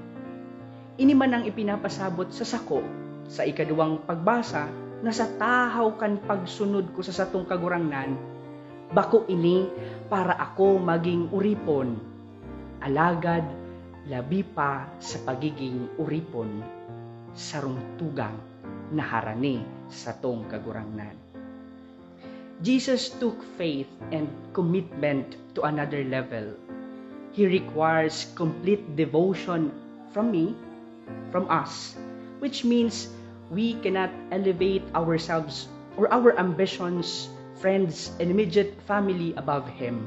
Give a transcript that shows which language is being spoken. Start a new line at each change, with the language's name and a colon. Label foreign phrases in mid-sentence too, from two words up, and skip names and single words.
Bikol: Ini man ang ipinapasabot sa sako sa ikaduwang pagbasa na sa tahaw kan pagsunod ko sa satong kagurangnan, bako ini para ako maging uripon, alagad labi pa sa pagiging uripon sarong tugang na harani sa tong kagurangnan.
English: Jesus took faith and commitment to another level. He requires complete devotion from me, from us, which means we cannot elevate ourselves or our ambitions, friends, and immediate family above Him.